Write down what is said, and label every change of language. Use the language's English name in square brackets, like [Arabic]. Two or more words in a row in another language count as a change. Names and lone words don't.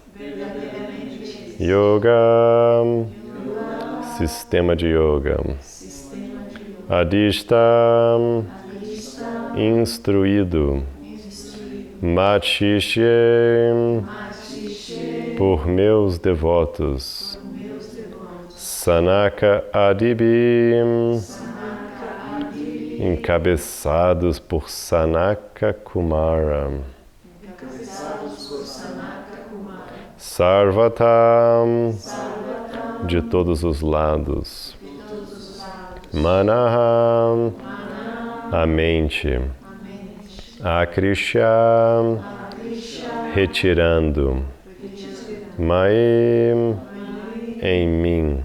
[Portuguese] Yoga, sistema de yoga. Adishtam, instruído. Machishem, por meus devotos. Sanaka Adibim, encabeçados por Sanaka Kumara. [Sanskrit] Sarvatam, [Portuguese] de todos os lados. Manaham, a mente. Akrisha, retirando. Maim, em mim.